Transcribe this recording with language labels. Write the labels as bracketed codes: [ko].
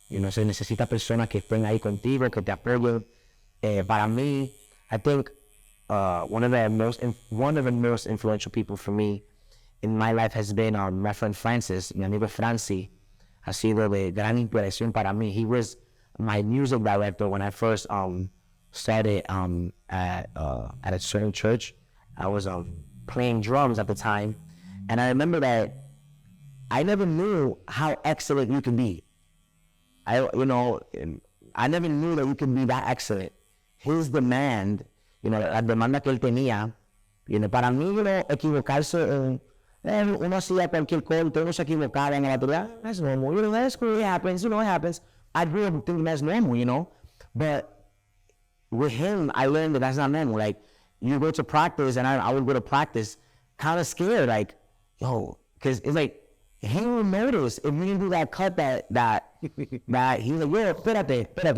[es] Se necesita personas que estén ahí contigo, que te apoyen. [en] Para mí, I think one of the most influential people for me in my life has been my friend Francis, [es] mi amigo Franci. Ha sido de gran inspiración para mí. [en] He was my music director when I first started at a certain church. I was playing drums at the time, and I remember that I never knew how excellent you can be. I never knew that you could be that excellent. His demand, [es] la demanda que él tenía, para mí, equivocarse uno hacía cualquier corte, uno se equivocaba en la naturaleza. [en] That's normal, that's cool, it happens, it happens. I grew up thinking that's normal, but with him, I learned that that's not normal. Like, you go to practice, and I would go to practice kind of scared, like, because it's like, he will notice if we didn't do that cut that he's like, yo, espérate.